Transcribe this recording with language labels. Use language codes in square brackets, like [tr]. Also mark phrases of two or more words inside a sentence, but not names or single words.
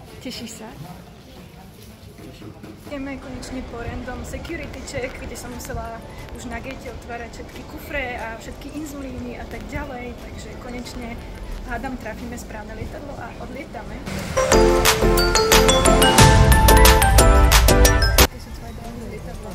[sk] Tešíš sa? Ideme konečne po [en] random security check, [sk] kde som musela už na gate otvárať všetky kufre a všetky inzulíny a tak ďalej, takže konečne hádam trafíme správne lietadlo a odlietame. Aké sú tvoje dojmy z lietadla?